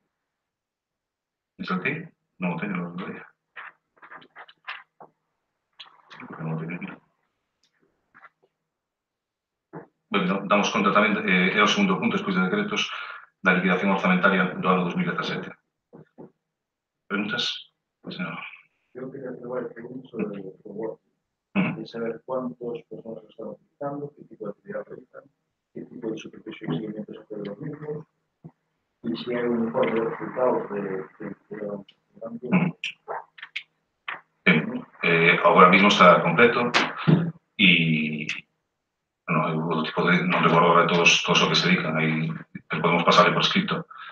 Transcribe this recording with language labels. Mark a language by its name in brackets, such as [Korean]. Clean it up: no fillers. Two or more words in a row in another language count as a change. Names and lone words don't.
[Galician] ¿Saltei? Non o teño, non o teño. Non o teño aquí. Damos conta tamén, é o segundo punto, despois de decretos, da liquidación orzamentaria do ano 2017. Preguntas? Senhor. [Spanish] Yo quería hacer preguntas sobre el robot, de saber cuántas personas lo están utilizando, qué tipo de actividad realizan, qué tipo de supervisión y seguimiento se hace de los mismos, y si hay un informe de resultados Ahora mismo [Galician] está completo e o tipo de, non recordo ahora todos o que se dedican, aí podemos pasarle por escrito.